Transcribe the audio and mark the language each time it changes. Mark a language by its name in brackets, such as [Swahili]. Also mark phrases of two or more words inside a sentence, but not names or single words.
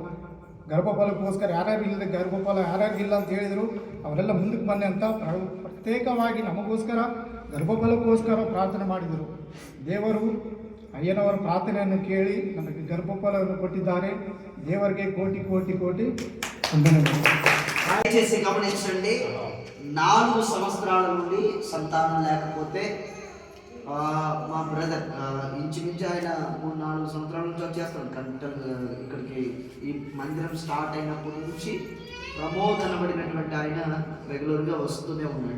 [Kannada] ಗರ್ಭಫಲಕ್ಕೋಸ್ಕರ ಯಾರ್ಯಾರಿಲ್ಲದೆ ಗರ್ಭಫಲ ಯಾರ್ಯಾರಿಗಿಲ್ಲ ಅಂತ ಹೇಳಿದರು, ಅವರೆಲ್ಲ ಮುಂದಕ್ಕೆ ಬನ್ನಿ ಅಂತ ಪ್ರತ್ಯೇಕವಾಗಿ ನಮಗೋಸ್ಕರ ಗರ್ಭಫಲಕ್ಕೋಸ್ಕರ ಪ್ರಾರ್ಥನೆ ಮಾಡಿದರು. ದೇವರು ಅಯ್ಯನವರ ಪ್ರಾರ್ಥನೆಯನ್ನು ಕೇಳಿ ನಮಗೆ ಗರ್ಭಫಲವನ್ನು ಕೊಟ್ಟಿದ್ದಾರೆ. ದೇವರಿಗೆ ಕೋಟಿ ಕೋಟಿ ಕೋಟಿ ವಂದನೆಗಳು. [Telugu] దయచేసి గమనించండి, 4 సంవత్సరాల నుండి సంతానం లేకపోతే మా బ్రదర్ ఇంచుమించు ఆయన 3-4 సంవత్సరాల నుంచి వచ్చేస్తాడు ఇక్కడికి. ఈ మందిరం స్టార్ట్ అయినప్పటి నుంచి ప్రమోద్ అనబడినటువంటి ఆయన రెగ్యులర్గా వస్తూనే ఉన్నాడు.